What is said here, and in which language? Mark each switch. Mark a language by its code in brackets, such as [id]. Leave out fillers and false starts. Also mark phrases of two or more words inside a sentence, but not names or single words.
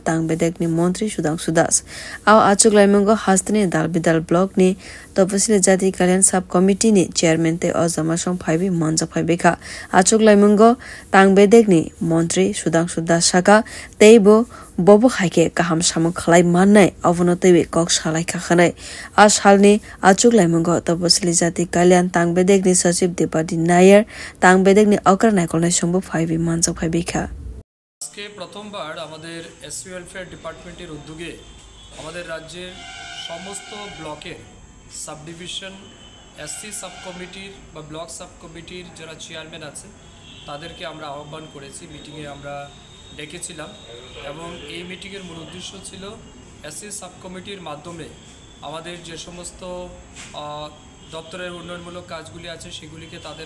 [trp] tangbedek ni montri sudang sudas aw ajok laimung go hastini dalbidal blog ni topasili jati kalian subcommittee ni chairman te ozama song phaibi manja phaibekha achuk laimungo tangbedek ni montri sudang sudas saka teibo bobo khaike kaham samung khlai mannai avono tewi kok salai khakhanai ashalni achuk laimungo topasili jati kalian tangbedek ni sachiv depati nair tangbedek ni akar naikolnai songbo phaibi manja phaibekha [bn] আজকে প্রথমবার আমাদের [en] SC welfare department's [bn] উদ্যোগে আমাদের রাজ্যের সমস্ত ব্লকের [en] sub division SC sub committee's [bn] বা [en] block sub committee's [bn] যারা চেয়ারম্যান আছে তাদেরকে আমরা আহ্বান করেছি মিটিংয়ে আমরা ডেকেছিলাম এবং এই মিটিংয়ের মূল উদ্দেশ্য ছিল [en] SC sub committee's [bn] মাধ্যমে আমাদের যে সমস্ত দপ্তরের উন্নয়নমূলক কাজগুলি আছে সেগুলিকে তাদের